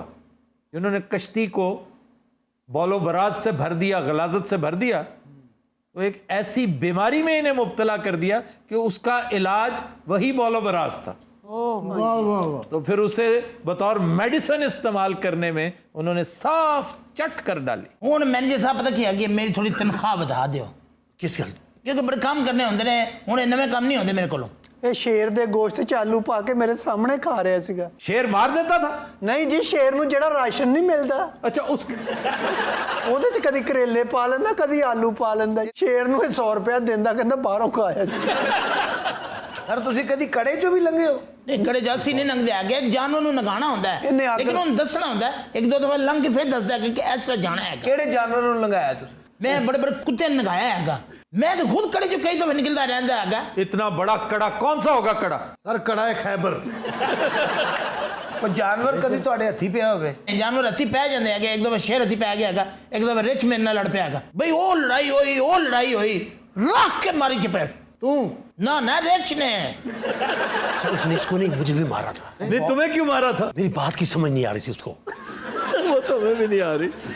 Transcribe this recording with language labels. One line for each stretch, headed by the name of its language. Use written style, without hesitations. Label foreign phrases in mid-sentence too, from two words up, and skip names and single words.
Urdu: انہوں نے کشتی کو بول و براز سے بھر دیا، غلاظت سے بھر دیا، تو ایک ایسی بیماری میں انہیں مبتلا کر دیا کہ اس کا علاج وہی بول و براز تھا، تو پھر اسے بطور میڈیسن استعمال کرنے میں انہوں نے صاف چٹ کر ڈالی۔
Punjabi: ہوں مینیجر صاحب پتہ کیا کہ میری تھوڑی تنخواہ بتا دیو۔ کس گل؟ کیونکہ بڑے کام کرنے ہوندے نے، ہوں نویں کام نہیں ہوندے میرے کو۔ یہ شیر دے گوشت چالو پا کے میرے سامنے کھا رہا سیگا۔
Urdu: شیر مار دیتا تھا؟
Punjabi: نہیں جی، شیر نو جڑا راشن نہیں ملتا،
Urdu: اچھا اس
Punjabi: ਉਹਦੇ ਚ ਕਦੀ ਕਰੇਲੇ ਪਾ ਲੈਂਦਾ, ਕਦੀ ਆਲੂ ਪਾ ਲੈਂਦਾ। ਸ਼ੇਰ ਨੂੰ 100 ਰੁਪਇਆ ਦਿੰਦਾ, ਕਹਿੰਦਾ ਬਾਹਰੋਂ ਖਾਇਆ। ਸਰ ਤੁਸੀਂ ਕਦੀ ਕੜੇ ਚੋਂ ਵੀ ਲੰਘੇ ਹੋ? ਨਹੀਂ ਕੜੇ ਜਾਸੀ ਨਹੀਂ ਲੰਘਦੇ ਹੈਗੇ, ਜਾਨਵਰ ਨੂੰ ਨਗਾਣਾ ਹੁੰਦਾ ਹੈ, ਲੇਕਿਨ ਉਹਨੂੰ ਦੱਸਣਾ ਹੁੰਦਾ ਹੈ, ਇੱਕ ਦੋ ਦਫਾ ਲੰਘ ਕੇ ਫਿਰ ਦੱਸਦਾ ਕਿ ਇਸ ਤਰ੍ਹਾਂ ਜਾਣਾ ਹੈ। ਕਿਹੜੇ ਜਾਨਵਰ ਨੂੰ ਲੰਘਾਇਆ ਤੁਸੀਂ? ਮੈਂ ਬੜੇ ਬੜੇ ਕੁੱਤੇ ਨੂੰ ਨਗਾਇਆ ਹੈਗਾ,
Urdu: میں تو خود کڑے جو کئی دفعہ نکلتا رہتا ہے۔ اتنا بڑا کڑا کون سا ہوگا کڑا؟ سر کڑا ہے خیبر۔
Punjabi: جانور کدی تواڈے ہتھی پیا ہوے؟ جانور ہتھی پہ جاندے ہیں، ایک دفعہ شیر ہتھی پہ گیا ہے، ایک دفعہ رچ میرے نال لڑ پیا ہے بھائی، وہ لڑائی ہوئی رکھ کے ماری چپیٹ۔
Urdu: تو نہ رچ نے اس نے اس کو نہیں، مجھے بھی مارا تھا۔ نہیں تمہیں کیوں مارا تھا؟ میری بات کی سمجھ نہیں آ رہی تھی اس کو۔ وہ تمہیں بھی نہیں آ رہی۔